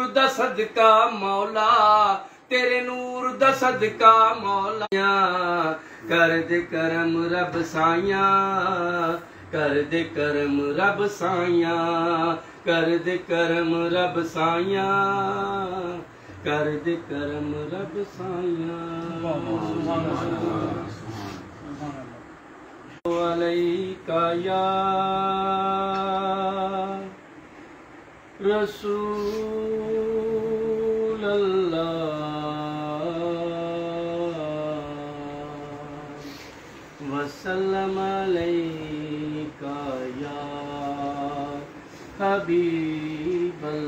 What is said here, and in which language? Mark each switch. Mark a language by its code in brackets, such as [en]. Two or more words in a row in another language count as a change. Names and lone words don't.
[pa] ਦਾ ਸਦਕਾ ਮੌਲਾ ਤੇਰੇ ਨੂਰ ਦਾ ਸਦਕਾ ਮੌਲਾ ਕਰ ਦੇ ਕਰਮ ਰੱਬ ਸਾਈਆਂ ਕਰ ਦੇ ਕਰਮ ਰੱਬ ਸਾਈਆਂ ਕਰ ਦੇ ਕਰਮ ਰੱਬ ਸਾਈਆਂ ਕਰ ਦੇ ਕਰਮ ਰੱਬ ਸਾਈਆਂ [ar] عليك يا رسول الله وسلم عليك يا حبيب